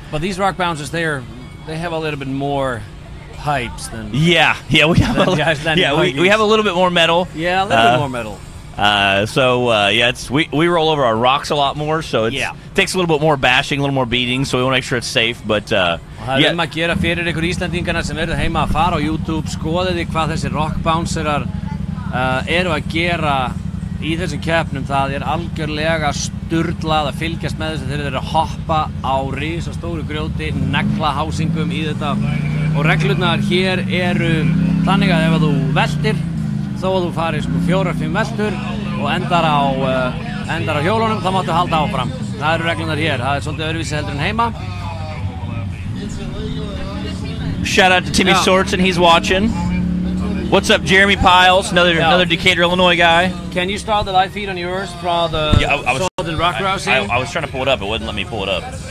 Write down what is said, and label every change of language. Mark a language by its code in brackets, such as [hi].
[en] But these rock bouncers, they have a little bit more pipes than we have we have a little bit more metal. Yeah, a little bit more metal. We roll over our rocks a lot more, so it takes a little bit more bashing, a little more beating, so we want to make sure it's safe. But [is] það er að gera fyrir ykkur Íslandingarna sem eru heima að fara á YouTube, skoðið hvað þessi rock bouncerar eru að gera í þessum keppnum. Það algjörlega sturlað að fylgjast með þessu. Þeir eru að hoppa á risastóru grjóti, negla hásingum í þetta. Og reglurnar hér eru þannig að ef þú veltir, þó að þú farir 4-5 veltur og endar á hjólunum, þá máttu halda áfram. Það eru reglurnar hér. Það svolítið öðruvísi heldur en heima. [en] Shout out to Timmy Sortson, he's watching. What's up, Jeremy Piles, another Decatur, Illinois guy. Can you start the live feed on yours for the Southern Rock Rousing? I was trying to pull it up, it wouldn't let me pull it up.